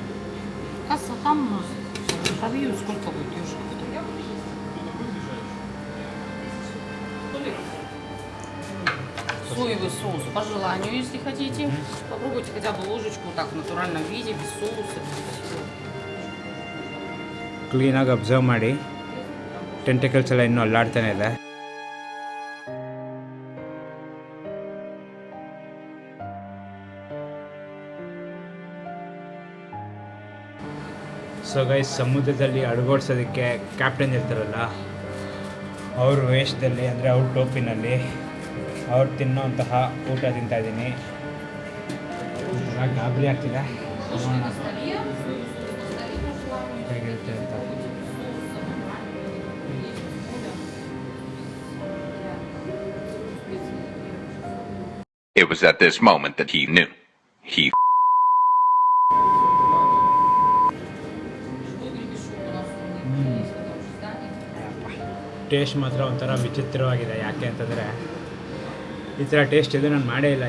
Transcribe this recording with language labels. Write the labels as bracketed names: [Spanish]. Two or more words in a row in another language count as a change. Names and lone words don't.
[Russian] Касса там у нас. Побьют, сколько будет ежиков. Соевый соус по желанию, если хотите. Попробуйте хотя бы ложечку так в натуральном виде, без соуса, без всего. [Kannada] ಕ್ಲೀನಾಗಿ ಅಬ್ಸರ್ವ್ ಮಾಡಿ, ಟೆಂಟಿಕಲ್ಸ್ ಎಲ್ಲ ಇನ್ನೂ ಅಲ್ಲಾಡ್ತಾನೆ ಇದೆ. [English] so guys, [Kannada] ಸಮುದ್ರದಲ್ಲಿ ಅಡುಗೋಡ್ಸೋದಕ್ಕೆ ಕ್ಯಾಪ್ಟನ್ ಇರ್ತಾರಲ್ಲ, ಅವ್ರ ವೇಷದಲ್ಲಿ ಅಂದರೆ ಅವ್ರ ಟೋಪಿನಲ್ಲಿ ಅವ್ರು ತಿನ್ನೋಂತಹ ಊಟ ತಿಂತಾಯಿದ್ದೀನಿ. ಗಾಬರಿ ಆಗ್ತಿದೆ, ಹೇಗಿರುತ್ತೆ ಅಂತ. [English] It was at this moment that he knew. He [Kannada] ಟೇಸ್ಟ್ ಮಾತ್ರ ಒಂಥರ ವಿಚಿತ್ರವಾಗಿದೆ. ಯಾಕೆ ಅಂತಂದರೆ ಈ ಥರ ಟೇಸ್ಟ್ ಇದು ನಾನು ಮಾಡೇ ಇಲ್ಲ.